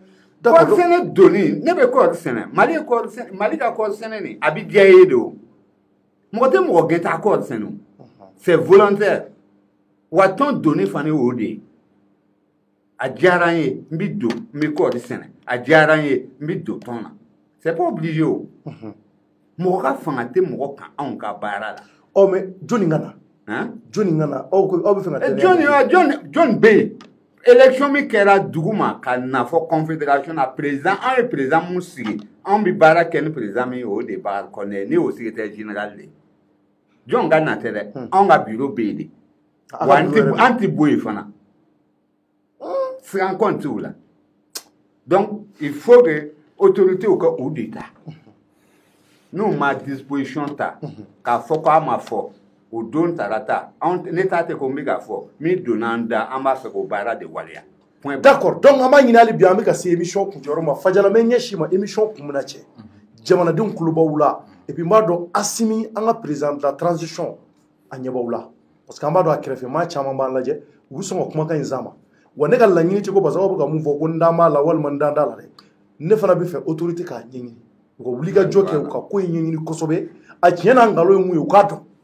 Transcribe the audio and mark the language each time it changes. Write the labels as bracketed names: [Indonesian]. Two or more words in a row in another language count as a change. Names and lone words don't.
[Bambara] kɔɔri sɛnɛ donni ne bɛ kɔɔri sɛnɛ Mali ka kɔɔri sɛnɛ nin a bɛ diya ye de o mɔgɔ tɛ mɔgɔ gɛn t'a kɔɔri sɛnɛ o [French] c'est volontaire [Bambara] wa tɔn donni fana y'o de ye a diyara n ye n bɛ don n bɛ kɔɔri sɛnɛ a diyara n ye n bɛ don tɔn na [French] c'est pas obligé [Bambara] o mɔgɔ ka fanga tɛ mɔgɔ kan anw ka baara la mais jɔnni ka na jɔnni ka na aw bɛ fɛ ka jɔnni bɛ yen élection min kɛra dugu ma ka na fɔ confédération na président an ye président mun sigi anw bɛ baara kɛ ni président min ye o de ye Bakari Kɔnɛ ye ne y'o [French] secrétaire général [Bambara] de ye jɔn ka na tɛ dɛ anw ka bureau bɛ yen de wa an tɛ bɔ yen fana siran kɔn t'u la [French] donc il faut que autorités [Bambara] ka u de ta n'u ma disposition ta k'a fɔ k'a ma fɔ o don tarata ne t'a tɛ ko n bɛ k'a fɔ min donna an da an b'a fɛ k'o baara de waleya [French] d'accord donc [Bambara] an b'a ɲini hali bi an bɛ ka se émission kuncɛyɔrɔ ma Fajala n bɛ ɲɛsin ma émission kun bɛna cɛ jamanadenw tulo b'aw la [French] et puis [Bambara] n b'a dɔn Asimi an ka [French] président de la transition [Bambara] a ɲɛ b'aw la [French] parce que [Bambara] an b'a dɔn a kɛrɛfɛmaa caman b'an lajɛ u bɛ sɔn ka kumakan in zan ma wa ne ka laɲini tɛ ko [French] parce que [Bambara] aw bɛ ka mun fɔ ko n da m'a la walima n da t'a la dɛ ne fana bɛ fɛ autorité k'a ɲɛɲini u ka wulikajɔ kɛ u ka ko in ɲɛɲini kosɛbɛ a tiɲɛ n'a nkalon ye mun ye u k'a dɔn